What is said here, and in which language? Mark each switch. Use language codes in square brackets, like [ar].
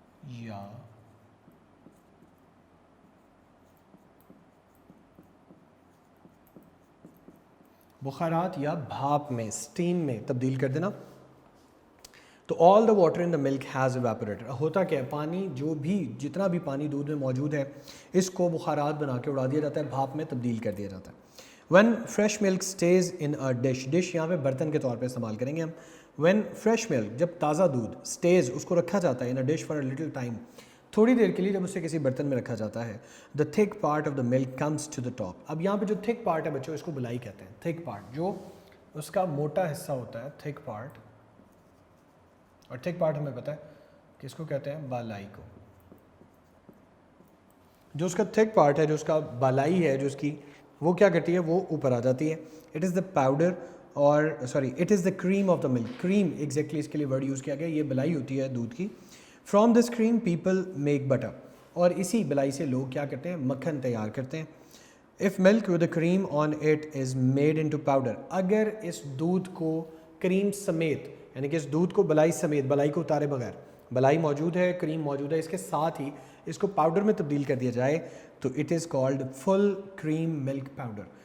[ur] یا بخارات یا بھاپ میں، اسٹیم میں تبدیل کر دینا. [en] تو all the water in the milk has evaporated. [ur] ہوتا کیا ہے؟ پانی جو بھی، جتنا بھی پانی دودھ میں موجود ہے، اس کو بخارات بنا کے اڑا دیا جاتا ہے، بھاپ میں تبدیل کر دیا جاتا ہے. [en] When fresh milk stays in a dish. [ur] Dish یہاں پہ برتن کے طور پہ استعمال کریں گے ہم. [en] when fresh milk, [ur] جب تازہ دودھ، [en] stays [ur] اس کو رکھا جاتا ہے [en] in a dish for a little time, [ur] تھوڑی دیر کے لیے جب اسے کسی برتن میں رکھا جاتا ہے. [en] The thick part of the milk comes to the top. [ur] اب یہاں پہ جو تھک پارٹ ہے بچوں، اس کو بلائی کہتے ہیں. تھک پارٹ جو اس کا موٹا حصہ ہوتا ہے، تھک پارٹ. اور تھک پارٹ ہمیں پتہ ہے کس کو کہتے ہیں؟ بالائی کو. جو اس کا تھک پارٹ ہے، جو اس کا بالائی ہے، جو اس کی وہ کیا کرتی ہے؟ وہ اوپر آ جاتی ہے. [en] It is the powder اور sorry it is the cream of the milk. [ur] Cream exactly اس کے لیے ورڈ یوز کیا گیا, یہ بلائی ہوتی ہے دودھ کی. [en] from this cream people make butter, [ur] اور اسی بلائی سے لوگ کیا کرتے ہیں, مکھن تیار کرتے ہیں. [en] if milk with cream on it is made into powder, [ur] اگر اس دودھ کو کریم سمیت, یعنی کہ اس دودھ کو بلائی سمیت, بلائی کو اتارے بغیر, بلائی موجود ہے, کریم موجود ہے, اس کے ساتھ ہی اس کو پاؤڈر میں تبدیل کر دیا جائے تو [en] It is called full cream milk powder.